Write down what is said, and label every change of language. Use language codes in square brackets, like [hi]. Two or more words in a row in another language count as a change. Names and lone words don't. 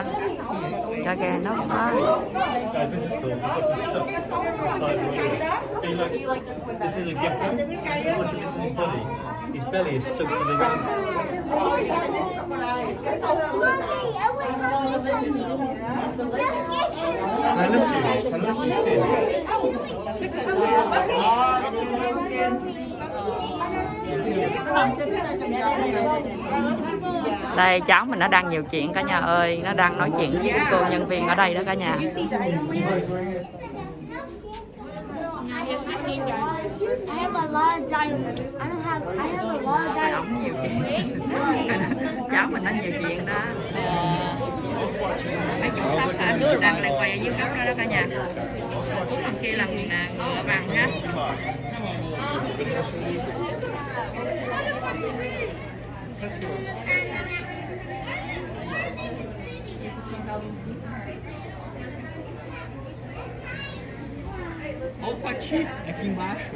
[vi] Cho kìa nó có. [en] This is a gecko. This is his body. His belly is stuck to the ground. Can I lift you? Can I lift you? Sit. [vi] Đây cháu mình nó đang nhiều chuyện cả nhà ơi, nó đang nói chuyện với cô nhân viên ở đây đó cả nhà. Ổng nhiều chuyện. Cháu mình nó nhiều chuyện đó. Mấy chủ shop đang lại quay ở dưới góc đó đó cả nhà. Đằng kia là ngựa vàng ha. [pt] Opa, aqui embaixo.